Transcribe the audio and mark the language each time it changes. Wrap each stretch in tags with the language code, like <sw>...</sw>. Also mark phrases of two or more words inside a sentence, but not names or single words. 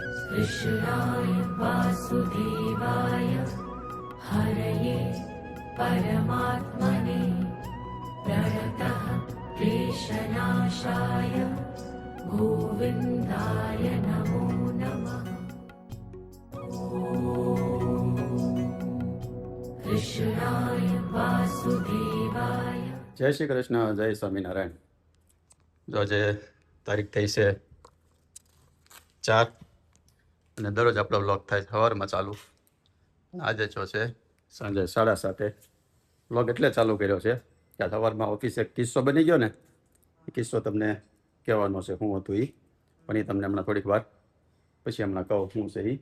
<sa>कृष्णाय वासुदेवाय हरये परमात्मने प्रणतः क्लेशनाशाय गोविन्दाय नमो नमः। कृष्णाय वासुदेवाय।</sa> <gu>જય શ્રી કૃષ્ણ, જય સ્વામીનારાયણ। जो આજે તારીખ થઈ છે 4 અને દરરોજ આપણો વ્લોગ થાય સવારમાં ચાલુ. આજે જો છે સાંજે 7:30 વ્લોગ એટલે ચાલુ કર્યો છે કે સવારમાં ઓફિસે એક કિસ્સો બની ગયો ને, એ કિસ્સો તમને કહેવાનો છે શું હતું એ, પણ એ તમને હમણાં થોડીક વાર પછી હમણાં કહું શું છે એ.</gu>